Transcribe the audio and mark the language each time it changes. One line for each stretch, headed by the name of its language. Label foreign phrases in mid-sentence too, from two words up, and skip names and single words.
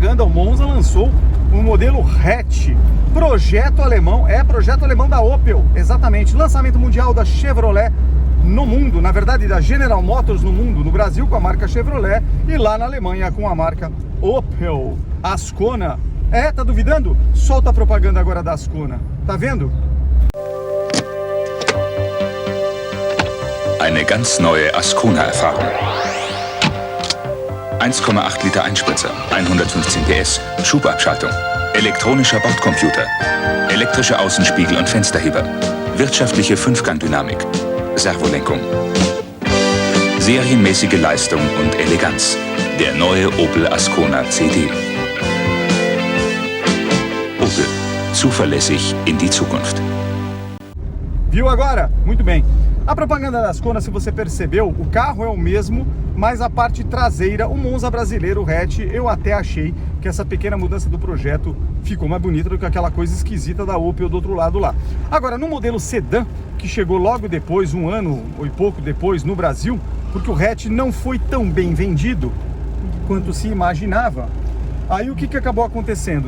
Portuguese: O Monza lançou o modelo hatch, projeto alemão da Opel, exatamente, lançamento mundial da Chevrolet no mundo, na verdade da General Motors no mundo, no Brasil com a marca Chevrolet e lá na Alemanha com a marca Opel. Ascona, tá duvidando? Solta a propaganda agora da Ascona, tá vendo?
German: Eine ganz neue Ascona-Erfahrung. 1,8 Liter Einspritzer, 115 PS, Schubabschaltung, elektronischer Bordcomputer, elektrische Außenspiegel und Fensterheber, wirtschaftliche Fünfgangdynamik, Servolenkung, serienmäßige Leistung und Eleganz. Der neue Opel Ascona CD. Opel, zuverlässig in die Zukunft.
Portuguese: Viu agora? Muito bem. A propaganda da Ascona, se você percebeu, o carro é o mesmo, mas a parte traseira, o Monza brasileiro, o hatch, eu até achei que essa pequena mudança do projeto ficou mais bonita do que aquela coisa esquisita da Opel do outro lado lá. Agora, no modelo sedã, que chegou logo depois, um ano ou pouco depois no Brasil, porque o hatch não foi tão bem vendido quanto se imaginava, aí o que acabou acontecendo?